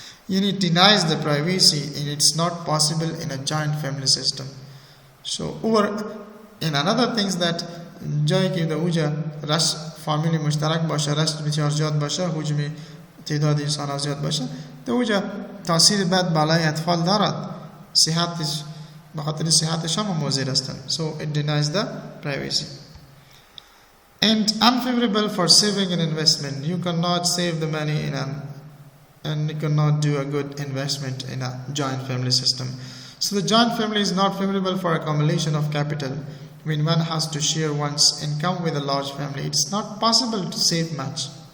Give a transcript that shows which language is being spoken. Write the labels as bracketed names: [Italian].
[Persian] یعنی [English] it denies the privacy and it's not possible in a joint family system. So in another things that [Persian] جایی که در اوجا رشت فامیلی مشترک باشه، رشت بسیار زیاد باشه، حجم تعداد انسان ها زیاد باشه، در اوجا تاثیر بد بالای اطفال دارد. صحتش بخاطر صحتش هم مضر هستند. [English] So it denies the privacy. And unfavorable for saving and investment. You cannot save the money and you cannot do a good investment in a joint family system. So the joint family is not favorable for accumulation of capital. When one has to share one's income with a large family, it's not possible to save much.